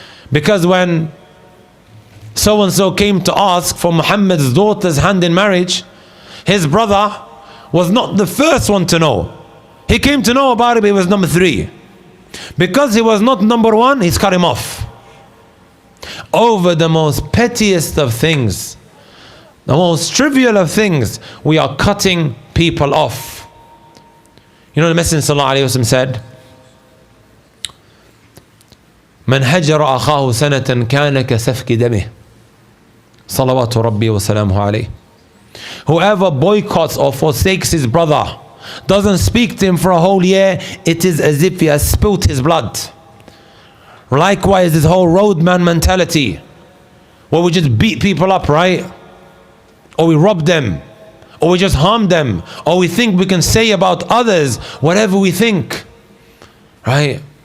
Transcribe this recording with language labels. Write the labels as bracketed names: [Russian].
[English] Because when so-and-so came to ask for Muhammad's daughter's hand in marriage, his brother was not the first one to know. He came to know about it, but he was number 3. Because he was not number 1, he's cut him off. Over the most pettiest of things, the most trivial of things, we are cutting people off. You know, the Messenger sallallahu alaihi wasallam said, [Arabic] من هجر أخاه سنة كان كسفك دمه صلوات ربي وسلامه عليه. [English] Whoever boycotts or forsakes his brother, doesn't speak to him for a whole year, it is as if he has spilt his blood. Likewise, this whole roadman mentality, where we just beat people up, right? Or we rob them, or we just harm them, or we think we can say about others whatever we think, right?